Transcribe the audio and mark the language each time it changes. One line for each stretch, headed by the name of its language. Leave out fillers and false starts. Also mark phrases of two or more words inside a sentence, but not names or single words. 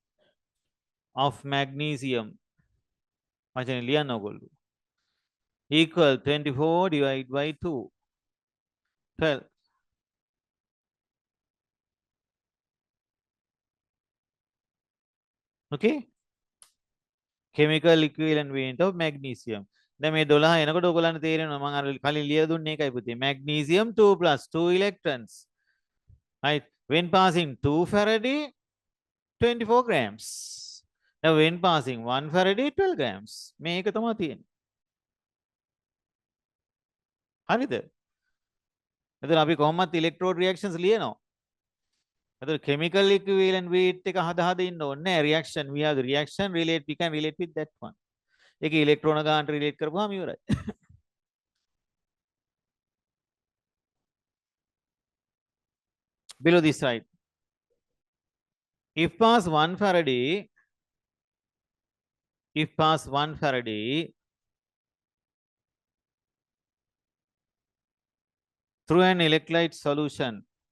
English: Equal 24 divided by 2. 12. Okay? Chemical equivalent weight of magnesium.
Sinhala: දැන් මේ 12 එනකොට ඔයගොල්ලන්ට තේරෙනවා මම අර කලින් ලියලා දුන්නේ ඒකයි පුතේ.
English: Magnesium 2 plus 2 electrons. Right? When passing 2 Faraday, 24 grams. Now when passing 1 Faraday, 12 grams.
Sinhala: මේක තමයි තියෙන්නේ. හරිද? එතන අපි කොහොමවත්
English: electrode reactions
Sinhala: ලියනවා. එතන
English: chemical equivalent weight
Sinhala: එක හදා ඉන්න ඕනේ නැහැ.
English: Reaction, we have the reaction relate, we can relate with that one.
Sinhala: ඒක ඉලෙක්ට්‍රෝන ගානට රිලේට් කරපුවාම ඉවරයි.
English: Below this side. If pass 1 Faraday through an electrolyte solution,